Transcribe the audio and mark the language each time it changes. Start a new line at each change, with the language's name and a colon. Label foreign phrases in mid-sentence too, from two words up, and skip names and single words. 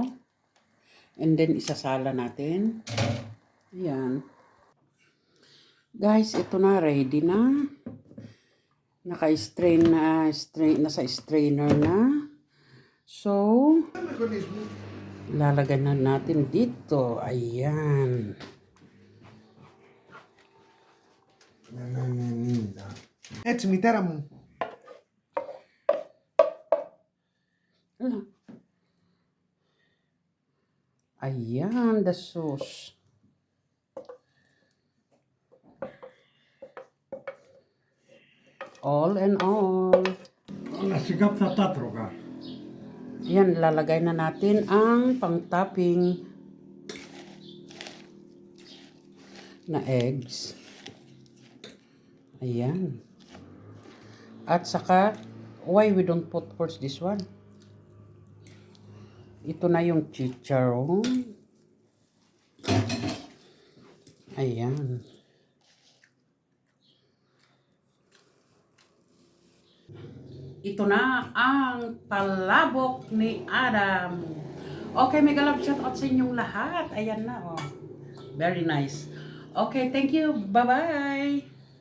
English: And then,
Filipino: isasala natin. Ayan. Guys, ito na. Ready na. Naka-strain na. Nasa strainer na. So, lalagyan na natin dito. Ayan.
Greek: Έτσι, μητέρα μου.
Filipino: Ayan,
English: the sauce. All and all.
Greek: Αλλά σιγά που θα τα τρώγα.
Filipino: Ayan, lalagay na natin ang pang-topping na eggs. Ayan. At saka,
English: why we don't put first this one?
Filipino: Ito na yung chicharon. Ayan. Ito na ang palabok ni Adam.
English: Okay, mega love shout out
Filipino: sa inyong lahat. Ayan na,
English: oh. Very nice. Okay, thank you. Bye-bye.